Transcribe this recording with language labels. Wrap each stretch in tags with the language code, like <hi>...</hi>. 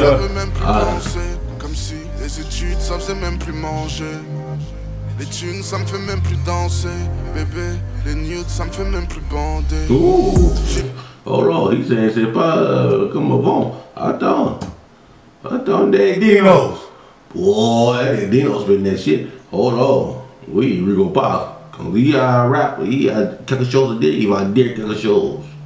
<fr>Ça veut même plus penser, comme si les études ça faisait même plus manger. Les thunes, ça me fait même plus danser, bébé. Les nudes, ça me fait même plus bander. Ooh.</fr> <en>Hold on, he saying</en> <fr>c'est pas comme avant. Attendez, Dinos.</fr> <en>Boy, Dinos been that shit. Hold on.</en> <fr>Oui, Rigo pas. Quand il a rap, il a quelque chose à dire, il va dire quelque chose.</fr>